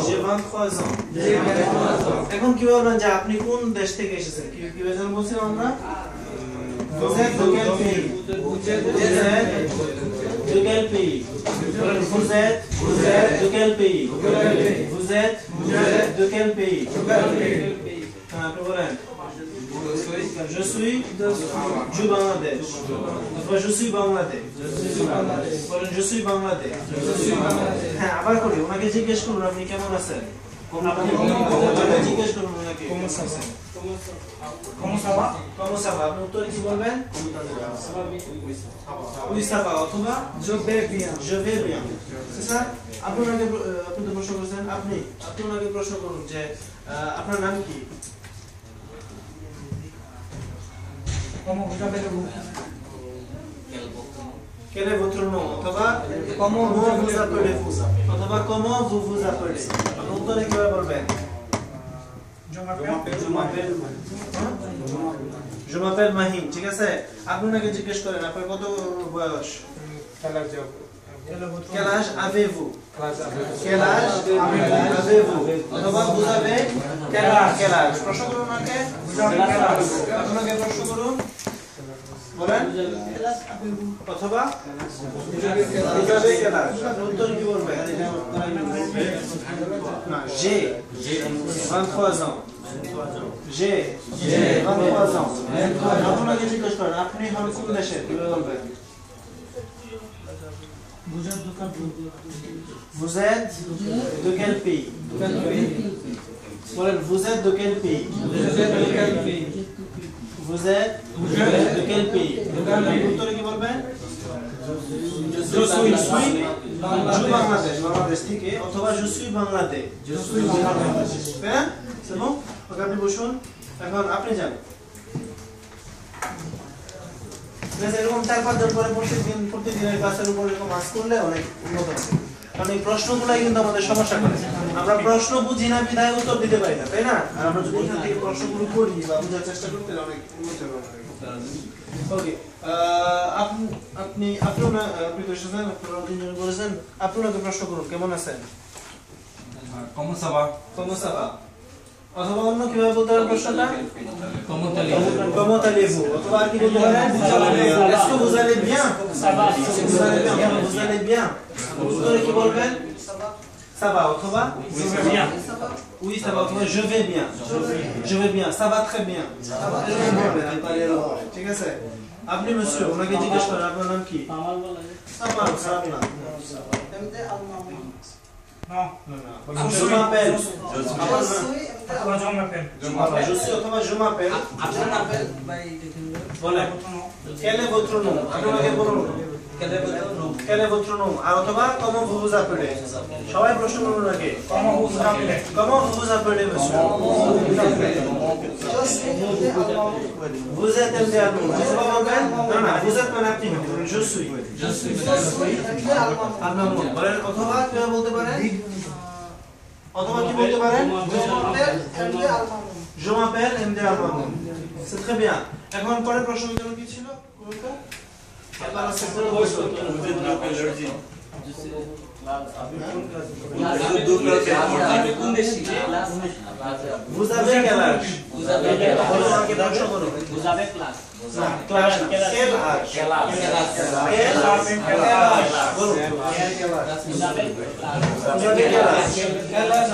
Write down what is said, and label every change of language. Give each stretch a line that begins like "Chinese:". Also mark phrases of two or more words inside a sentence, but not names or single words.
Bangla: 23 ans এখন কি বলবেন যে আপনি কোন দেশ থেকে এসেছেন কি যেন বলছিলাম আমরা
French: vous êtes de quel pays de quel pays vous êtes de quel pays vous êtes de quel pays après voilà je suis du Bangladesh je suis Bangladesh je suis Bangladesh
Bangla: হ্যাঁ আবার করি ওনাকে জিজ্ঞেস করুন আপনি কেমন আছেন আপনি জিজ্ঞেস করুন ওনাকে কেমন আছেন
French: comment ça va
Bangla: আপনি উত্তরে কি বলবেন
French: oui ça va
Bangla: অথবা
French: je vais bien c'est ça
Bangla: আপনি ওনাকে আপনি তো প্রশ্ন করেছেন আপনি ওনাকে প্রশ্ন করুন যে আপনার নাম কি
French: Quel est votre nom? Comment vous appelez-vous? Comment vous vous appelez? Je m'appelle Mahim.
Bangla: ঠিক আছে আপনি ওনাকে জিজ্ঞেস করেন আপনার কত বয়স
French: Quel âge avez-vous? Quel âge avez-vous? অথবা vous avez quel âge?
Bangla: প্রশ্ন করুন ওনাকে আপনাকে প্রশ্ন করুন বলেন অথবা
French: vous avez quel âge?
Bangla: উত্তর কি বলবেন না
French: j'ai 23 ans j'ai 23 ans
Bangla: আপনাকে জিজ্ঞেস করেন আপনি হন কোন দেশের কি বলবেন
French: Vous êtes de quel pays? Vous êtes de quel pays? Vous êtes de quel pays?
Bangla: উত্তরে কি বলবেন
French: je suis
Bangla: বাংলাদেশ থেকে অথবা
French: je suis
Bangla: বাংলাদেশ হ্যাঁ
French: c'est bon
Bangla: ওকে আপনি বসুন এখন আপনি যান এরকম 4-5 জন করে প্রতিদিনের ক্লাসের উপর এরকম মাস করলে অনেক উন্নত হবে কারণ এই প্রশ্নগুলাই কিন্তু আমাদের সমস্যা করে আমরা প্রশ্ন বুঝি না বিধায় উত্তর দিতে পারি না তাই না আর আমরা যদি এখান থেকে প্রশ্নগুলো করি বা বোঝার চেষ্টা করতে অনেক উন্নত হবে ওকে আপনি তো এসেছেন আপনারা তিনজন বলেছেন আপনি ওনাকে প্রশ্ন করুন কেমন আছেন
French: comment ça va
Bangla: অথবা অন্য কিভাবে বলতে পারেন প্রশ্নটা
French: comment allez-vous
Bangla: অথবা কি বলতে পারেন
French: est-ce que vous allez bien vous allez bien
Bangla: উত্তরে কি বলবেন
French: ça va
Bangla: অথবা
French: je vais bien oui ça va
Bangla: অথবা
French: je vais bien ça va très bien
Bangla: ঠিক আছে আপনি monsieur ওনাকে জিজ্ঞেস করেন আপনার নাম কি সামাল খারাপ না
French: non je m'appelle je suis অথবা je m'appelle voilà quel est votre nom
Bangla: আপনাকে বলুন
French: quel est votre nom
Bangla: আর অথবা
French: comment vous vous appelez
Bangla: সবাই প্রশ্ন করুন আগে
French: comment vous vous appelez monsieur vous êtes MD Allemand
Bangla: অথবা বলবেন না
French: vous êtes
Bangla: মানে আপনি
French: je suis allemand
Bangla: বলেন অথবা কি বলতে পারেন
French: je m'appelle MD Allemand c'est très bien
Bangla: এখন পরের প্রশ্নটা কি ছিল
French: vous avez quel âge vous avez classe quel âge